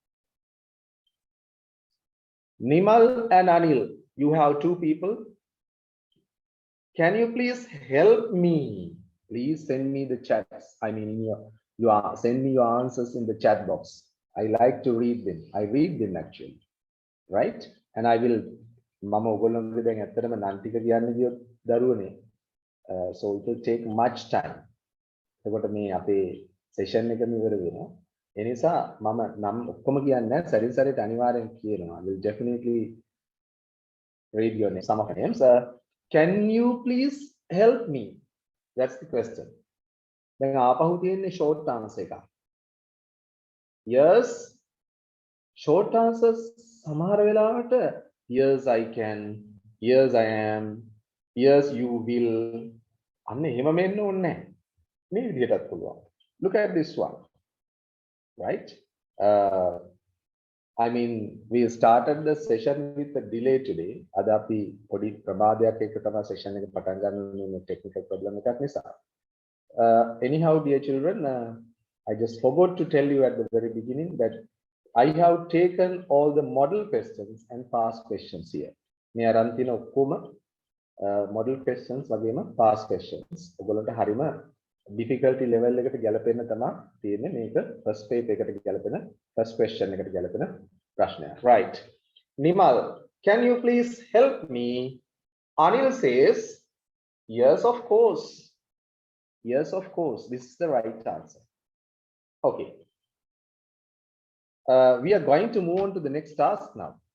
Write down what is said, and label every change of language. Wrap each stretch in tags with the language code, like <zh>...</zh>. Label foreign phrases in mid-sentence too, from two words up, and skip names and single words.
<en>Nimal and Anil, you have two people. Can you please help me? Please send me the chats. Send me your answers in the chat box. I like to read them. I read them actually, right? And I will.</en> <si>Mama ඔයගොල්ලන්ගේ දැන් ඇත්තටම නම් ටික කියන්න ගියොත් දරුවනේ.</si> <en>So it will take much time.</en> <si>එතකොට මේ අපේ session එක ඉවර වෙනවා. ඒ නිසා මම නම් ඔක්කොම කියන්නේ නැහැ. සරින් සරේට අනිවාර්යෙන් කියනවා.</si> <en>I will definitely read your name. Some of names. Can you please help me? That's the question.</en> <si>දැන් ආපහු තියෙන්නේ</si> <en>short answer</en> <si>එකක්.</si> <en>Yes. Short answers</en> <si>සමහර වෙලාවට</si> <en>yes I can, yes I am, yes you will.</en> <si>අන්න එහෙම මෙන්න ඕනේ නැහැ. මේ විදිහටත් පුළුවන්.</si> <en>Look at this one. Right? We started the session with a delay today.</en> <si>අද අපි පොඩි ප්‍රමාදයක් එක්ක තමයි session එක පටන් ගන්න මේ</si> <en>technical problem</en> <si>එකක් නිසා.</si> <en>Anyhow, dear children, I just forgot to tell you at the very beginning that I have taken all the model questions and past questions here.</en> <si>මේ අරන් තියෙන ඔක්කොම</si> <en>model questions</en> <si>වගේම</si> <en>past questions.</en> <si>ඔයගොල්ලන්ට හරිම</si> <en>difficulty level</en> <si>එකට ගැලපෙන්න තමයි තියෙන්නේ මේක</si> <en>first paper</en> <si>එකට ගැලපෙන</si> <en>first question</en> <si>එකට ගැලපෙන ප්‍රශ්නයක්.</si> <en>Right. Nimal, can you please help me? Anil says, yes, of course. Yes, of course. This is the right answer. Okay. We are going to move on to the next task now.</en>